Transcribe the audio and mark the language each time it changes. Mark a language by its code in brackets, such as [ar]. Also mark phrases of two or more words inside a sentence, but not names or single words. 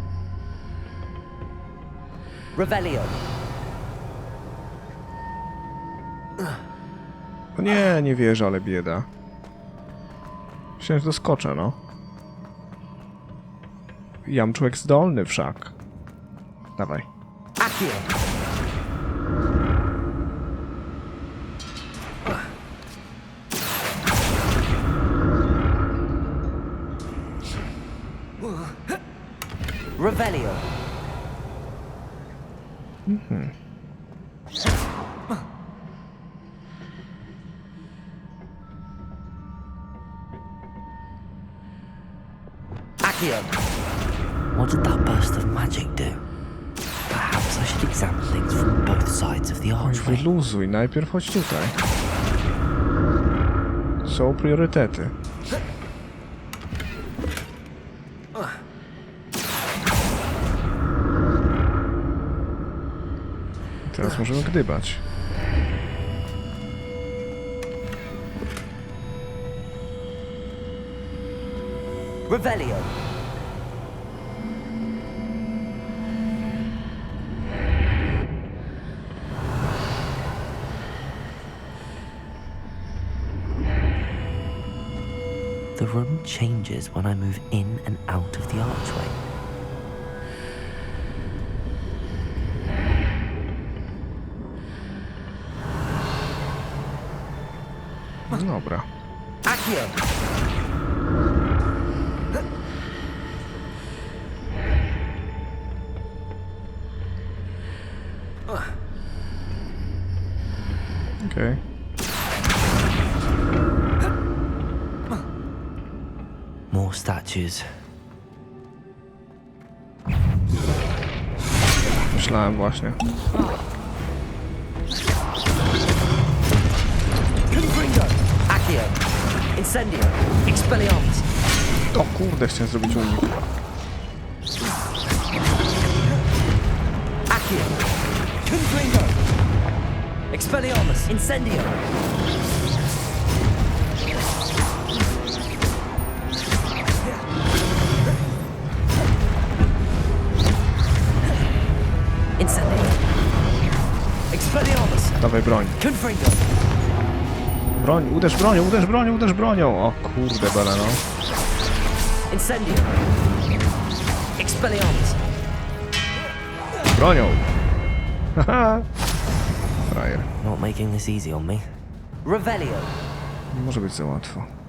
[pl] Revelio! O nie, nie wierzę, ale bieda. Myślałem, że doskoczę, no. Jam człowiek zdolny wszak. Dawaj. Accio! Revelio! Accio! [en] What did that burst of magic do? Perhaps I should examine things from both sides of the [pl] Oj, [en] archway. [pl] wyluzuj, najpierw chodź tutaj. Są priorytety. Teraz możemy gdybać. Revelio! [en] The room changes when I move in and out of the archway. [pl] Dobra. Accio! Okej. [en] More statues. [pl] Myślałem właśnie. Confringo! Accio! Incendio! Expelliarmus! O kurde, chciałem zrobić unik. Accio! Confringo! Expelliarmus! Incendio! Incendio! Expelliarmus! Dawaj broń. Confringo! Broń, uderz bronią, uderz bronią, uderz bronią! O kurde, bele no. Incendio! Expelliarmus! Bronią! Haha! Frajer. [en] Not making this easy on me. Revelio! [pl] Nie może być za łatwo.